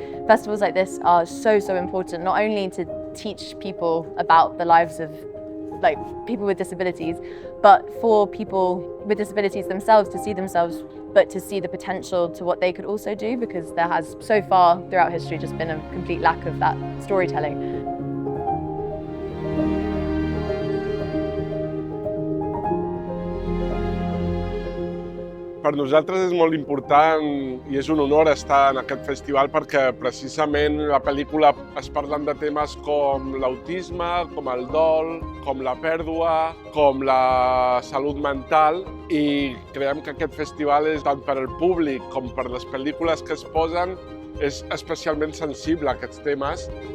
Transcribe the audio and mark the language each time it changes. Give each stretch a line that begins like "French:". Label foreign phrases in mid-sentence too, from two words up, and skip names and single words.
English: Festivals like this are so important, not only to teach people about the lives of people with disabilities, but for people with disabilities themselves to see themselves, but to see the potential to what they could also do, because there has so far throughout history just been a complete lack of that storytelling.
Catalan: Per nosaltres és molt important i és un honor estar en aquest festival perquè precisament la pel·lícula es parlen de temes com l'autisme, com el dol, com la pèrdua, com la salut mental, i creiem que aquest festival és tant per al públic com per les pel·lícules que es posen és especialment sensible a aquests temes.